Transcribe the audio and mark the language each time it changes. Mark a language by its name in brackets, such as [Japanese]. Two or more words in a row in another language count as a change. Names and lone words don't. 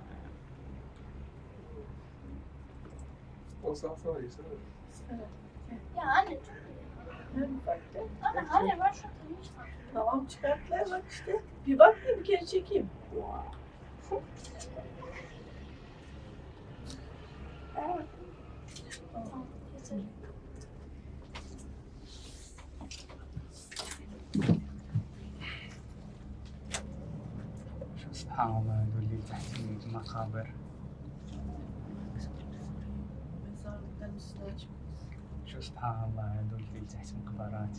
[Turkish] Ya anne anne hayır ben şu tanımıştım. Tamam çıkarttılar bak işte. Bir bak da bir kere çekeyim. Evet. Tamam yeter. [Arabic] سبحان الله هذول اللي تحت المقابر. [Turkish] Mezarlıkların üstüne çıkmış. [Arabic] شو سبحان الله هذول اللي تحت مقبرات.